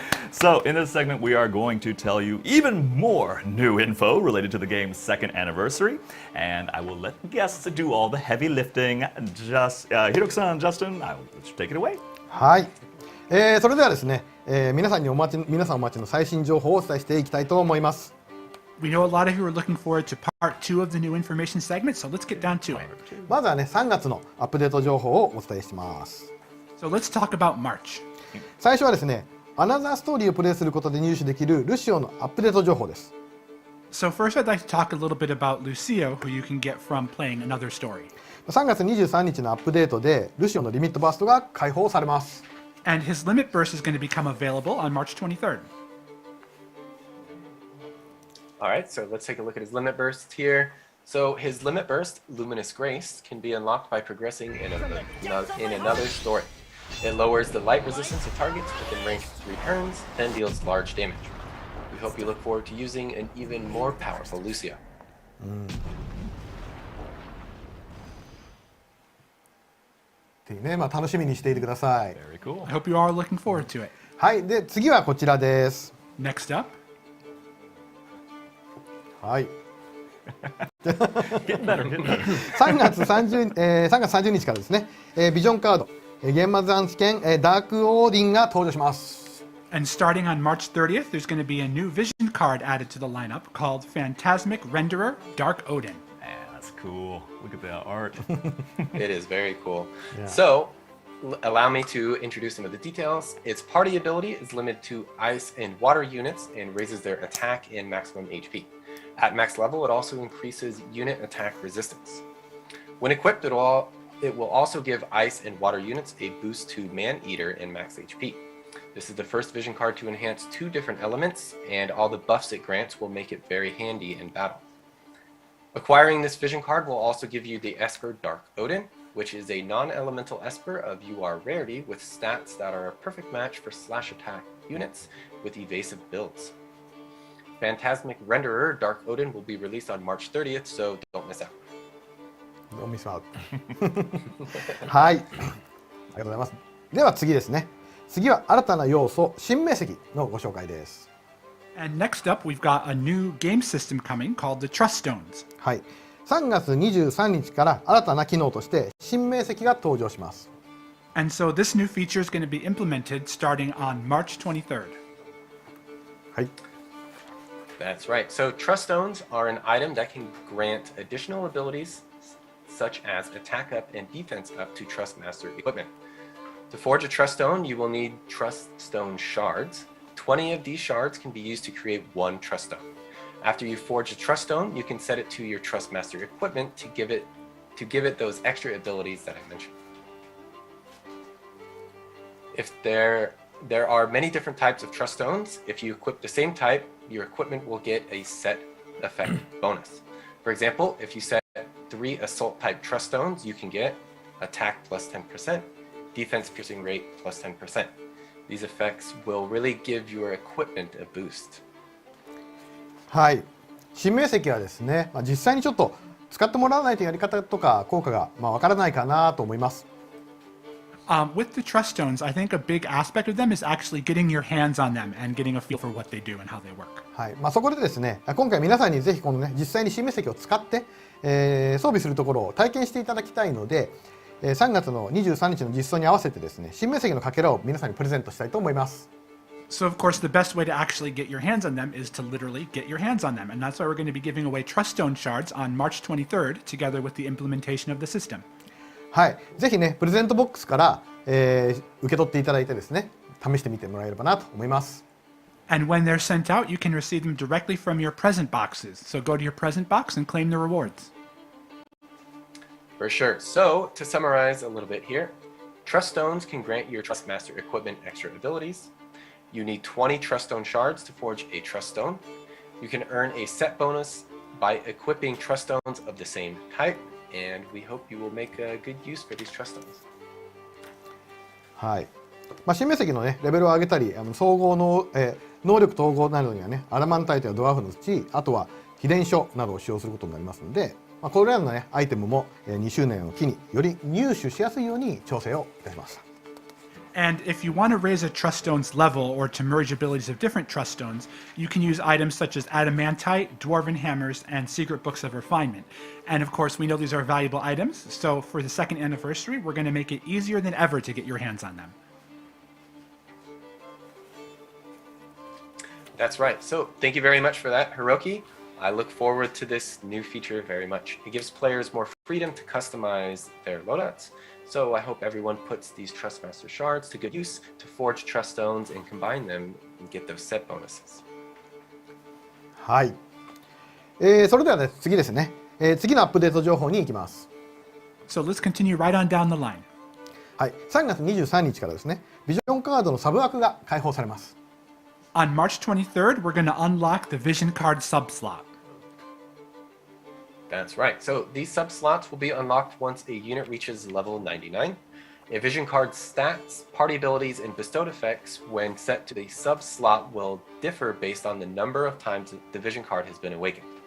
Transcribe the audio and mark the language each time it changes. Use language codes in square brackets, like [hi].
[en] So in this segment, we are going to tell you even more new info related to the game's second anniversary, and I will let the guests do all the heavy lifting. Hiroki-san, Justin, I will let you take it away. [ja] はい。それではですね、皆さんお待ちの最新情報をお伝えしていきたいと思います。 [en] We know a lot of you are looking forward to part 2 of the new information segment, so let's get down to it. [ja] まずはね、3月のアップデート情報をお伝えします。 [en] So let's talk about March. [ja] 最初はですね、アナザーストーリーをプレイすることで入手できるルシオのアップデート情報です。 [en] So first I'd like to talk a little bit about Lucio, who you can get from playing another story. [ja] 3月23日のアップデートでルシオのリミットバーストが解放されます。 [en] And his limit burst is going to become available on March 23rd. All right, so let's take a look at his limit burst here. So his limit burst, Luminous Grace, can be unlocked by progressing in another story. It lowers the light resistance of targets within range of 3 turns, then deals large damage. We hope you look forward to using an even more powerful Lucio. [ja] っていうね、楽しみにしていてください。 [en] Very cool. I hope you are looking forward to it. [ja] はい、で次はこちらです。 [en] Next up. [ja] はい。 [en] Getting better, getting better. [ja] 3月30日からですね、ビジョンカード、幻魔残機剣、ダークオーディンが登場します。 [en] And starting on March 30th, there's going to be a new vision card added to the lineup called Phantasmic Renderer Dark Odin. Man, that's cool. Look at that art. It is very cool. Yeah. So, allow me to introduce some of the details. Its party ability is limited to ice and water units and raises their attack and maximum HP. At max level, it also increases unit attack resistance. When equipped, it will also give ice and water units a boost to Man-Eater and max HP. This is the first vision card to enhance 2 different elements, and all the buffs it grants will make it very handy in battle. Acquiring this vision card will also give you the Esper Dark Odin, which is a non-elemental Esper of UR rarity with stats that are a perfect match for slash attack units with evasive builds. Phantasmic Renderer Dark Odin will be released on March 30th, so don't miss out. Don't miss out. [ja] はい、ありがとうございます。では次ですね。次は新たな要素、新明石のご紹介です。 [en] And next up, we've got a new game system coming called the Trust Stones. [ja] はい、3月23日から新たな機能として新明石が登場します。 [en] And so this new feature is going to be implemented starting on March 23rd. [ja] はい。 [en] That's right. So Trust Stones are an item that can grant additional abilities such as attack up and defense up to Trust Master equipment. To forge a Trust Stone, you will need Trust Stone shards. 20 of these shards can be used to create 1 Trust Stone. After you forge a Trust Stone, you can set it to your Trust Master equipment to give it those extra abilities that I mentioned. If there are many different types of Trust Stones. If you equip the same type, your equipment will get a set effect bonus. For example, if you set 3 Assault type Trust Stones, you can get attack plus 10%, defense piercing rate plus 10%. These effects will really give your equipment a boost. [ja] はい、新明石はですね、実際にちょっと使ってもらわないとやり方とか効果がわからないかなと思います。 [en] With the trust stones, I think a big aspect of them is actually getting your hands on them and getting a feel for what they do and how they work. [ja] はい、そこでですね、今回皆さんにぜひこのね、実際に新名石を使って、装備するところを体験していただきたいので、3月の23日の実装に合わせてですね、新名石のかけらを皆さんにプレゼントしたいと思います。 [en] So of course the best way to actually get your hands on them is to literally get your hands on them, and that's why we're going to be giving away trust stone shards on March 23rd together with the implementation of the system. [ja] はい、ぜひね、プレゼントボックスから、受け取っていただいてですね、試してみてもらえればなと思います。 [en] And when they're sent out, you can receive them directly from your present boxes. So go to your present box and claim the rewards. For sure. So, to summarize a little bit here, Trust Stones can grant your Trust Master equipment extra abilities. You need 20 Trust Stone shards to forge a Trust Stone. You can earn a set bonus by equipping Trust Stones of the same type, and we hope you will make a good use for these Trust Stones. [ja] はい。新名石のね、レベルを上げたり、総合の、能力統合などにはね、アダマンタイトやドワーフの土、あとは秘伝書などを使用することになりますので、これらのね、アイテムも2周年を機により入手しやすいように調整をいたしました。 [en] And if you want to raise a Trust Stone's level or to merge abilities of different Trust Stones, you can use items such as Adamantite, Dwarven Hammers, and Secret Books of Refinement. And of course, we know these are valuable items, so for the second anniversary, we're going to make it easier than ever to get your hands on them. That's right. So, thank you very much for that, Hiroki. I look forward to this new feature very much. It gives players more freedom to customize their loadouts. So I hope everyone puts these Trust Master shards to good use to forge Trust Stones and combine them and get those set bonuses. [ja] はい。それではね、次ですね。次のアップデート情報に行きます。 [en] So let's continue right on down the line. [ja] はい。 3月23日からですね、ビジョンカードのサブ枠が開放されます。 [en] On March 23rd, we're going to unlock the Vision Card subslot. That's right. So these sub-slots will be unlocked once a unit reaches level 99. A Vision Card's stats, party abilities, and bestowed effects when set to the sub-slot will differ based on the number of times the Vision Card has been awakened.